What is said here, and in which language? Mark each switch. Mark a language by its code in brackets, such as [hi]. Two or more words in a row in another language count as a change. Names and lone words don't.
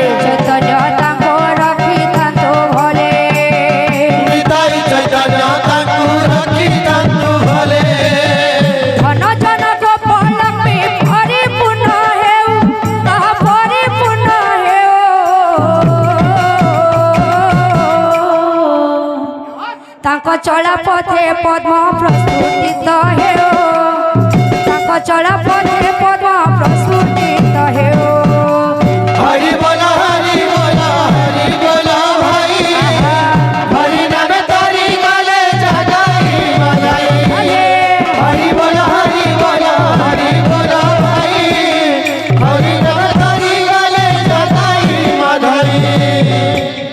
[or] ଚୈତନ୍ୟ ତାଙ୍କୁ ରଖିଥାନ୍ତୁ ଭଲେ ନିତାଇ ଚୈତନ୍ୟ ତାଙ୍କୁ ରଖିଥାନ୍ତୁ ଭଲେ ଧନ ଜନ ଗୋପଲକ୍ଷ୍ମୀ ପରିପୂର୍ଣ୍ଣ ହେଉ ତାହା ପରିପୂର୍ଣ୍ଣ ହେଉ ତାଙ୍କ ଚଳା ପଥେ ପଦ୍ମ ପ୍ରସ୍ଫୁଟିତ ହେଉ ତାଙ୍କ ଚଳା ପଥେ ପଦ୍ମ ପ୍ରସ୍ଫୁଟିତ ହେଉ [bn] হরি বল হরি বল হরি বল ভাই হরি নাম তারি গলে জাগাই মাধাই হরি বল হরি বল হরি বল ভাই হরি নাম তারি গলে জাগাই মাধাই